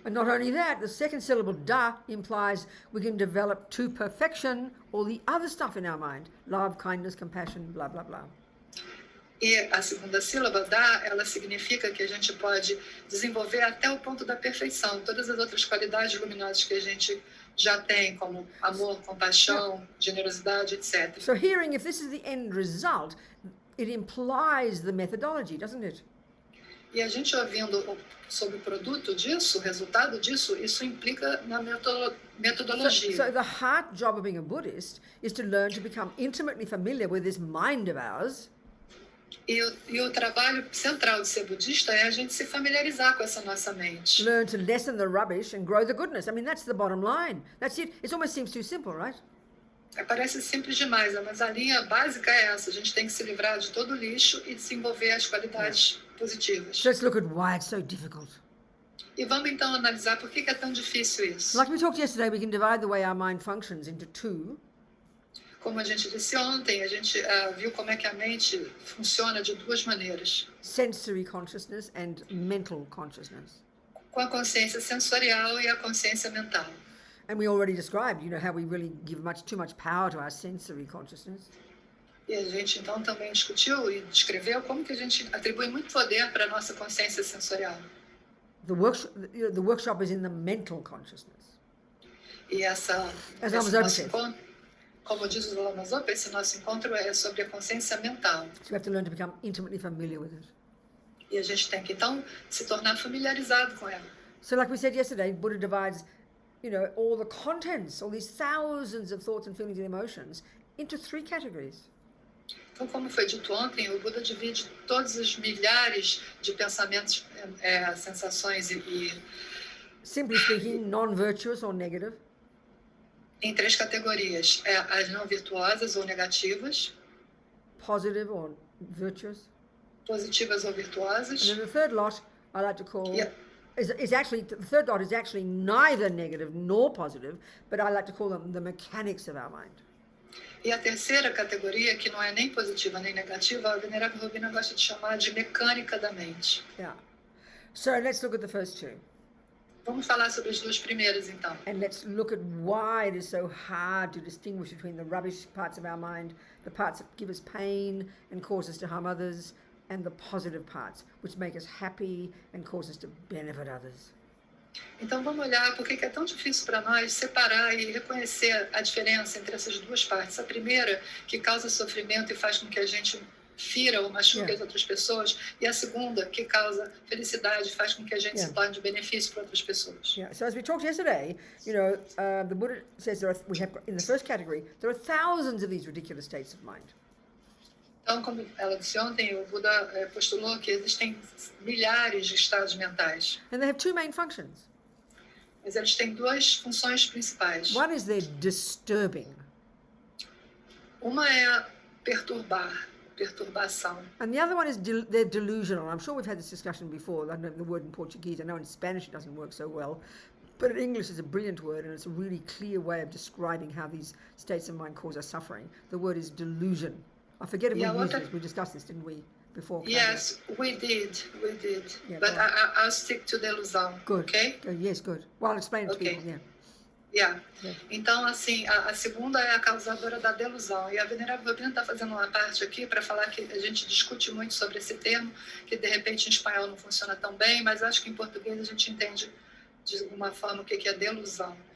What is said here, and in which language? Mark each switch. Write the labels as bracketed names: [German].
[English] And not only that, the second syllable, da, implies we can develop to perfection all the other stuff in our mind. Love, kindness, compassion, blah, blah, blah. [Portuguese] E a segunda sílaba, da, ela significa que a gente pode desenvolver até o ponto da perfeição todas as outras qualidades luminosas que a gente já tem, como amor, compaixão, generosidade, etc. [English] So hearing, if this is the end result, it implies the methodology, doesn't it? [Portuguese] E a gente ouvindo sobre o produto disso, o resultado disso, isso implica na metodologia. [English] So the heart job of being a Buddhist is to learn to become intimately familiar with this mind of ours. [Portuguese] E o trabalho central de ser budista é a gente se familiarizar com essa nossa mente. [English] Learn to lessen the rubbish and grow the goodness. I mean, that's the bottom line. That's it. It almost seems too simple, right? [Portuguese] Parece simples demais, mas a linha básica é essa. A gente tem que se livrar de todo o lixo e desenvolver as qualidades positivas. [English] So let's look at why it's so difficult. [Portuguese] E vamos então analisar por que é tão difícil isso. [English] Like we talked yesterday, we can divide the way our mind functions into two. [Portuguese] Como a gente disse ontem, a gente viu como é que a mente funciona de duas maneiras. [English] Sensory consciousness and mental consciousness. [Portuguese] Com a consciência sensorial e a consciência mental. [English] And we already described, how we really give too much power to our sensory consciousness. [Portuguese] E a gente então também discutiu e descreveu como que a gente atribui muito poder para a nossa consciência sensorial. [English] The workshop is in the mental consciousness. [Portuguese] E esse nosso encontro, como diz o Lama Zopa, esse nosso encontro é sobre a consciência mental. [English] So we have to learn to become intimately familiar with it. [Portuguese] E a gente tem que então se tornar familiarizado com ela. [English] So like we said yesterday, Buddha divides, all the contents, all these thousands of thoughts and feelings and emotions into 3 categories. [Portuguese] Então, como foi dito ontem, o Buda divide todos os milhares de pensamentos, sensações e [English] Simply speaking, non-virtuous or negative. [Portuguese] Em 3 categorias: as não virtuosas ou negativas, [English] Positive or virtuous. [Portuguese] positivas ou virtuosas. [English] And then the third lot I like to call the third lot is actually neither negative nor positive, but I like to call them the mechanics of our mind. [Portuguese] E a terceira categoria, que não é nem positiva nem negativa, a Venerável Robina gosta de chamar de mecânica da mente. [English] Yeah. So let's look at the first 2. [Portuguese] Vamos falar sobre as 2 primeiras, então. [English] And let's look at why it is so hard to distinguish between the rubbish parts of our mind, the parts that give us pain and cause us to harm others, and the positive parts, which make us happy and cause us to benefit others. [Portuguese] Então vamos olhar por que é tão difícil para nós separar e reconhecer a diferença entre essas 2 partes. A primeira, que causa sofrimento e faz com que a gente fira ou machuque as outras pessoas, e a segunda, que causa felicidade e faz com que a gente se torne de benefício para outras pessoas. [English] Yeah. So as we talked yesterday, the Buddha says we have in the first category there are thousands of these ridiculous states of mind. [Portuguese] Então, como ela disse ontem, o Buda postulou que existem milhares de estados mentais. [English] And they have 2 main functions. [Portuguese] Mas eles têm 2 funções principais. [English] One is they're disturbing. [Portuguese] Uma é perturbação. [English] And the other one is they're delusional. I'm sure we've had this discussion before. I don't know the word in Portuguese. I know in Spanish it doesn't work so well. But in English it's a brilliant word, and it's a really clear way of describing how these states of mind cause us suffering. The word is delusion. I forget if we discussed this, didn't we, before? Yes, we did. Yeah, but I'll stick to delusão. Good. Okay? Yes, good. Well, I'll explain it to people, Yeah. [Portuguese] Então, assim, a segunda é a causadora da delusão. E a Venerável Robina está fazendo uma parte aqui para falar que a gente discute muito sobre esse termo, que de repente em espanhol não funciona tão bem, mas acho que em português a gente entende de alguma forma o que é delusão.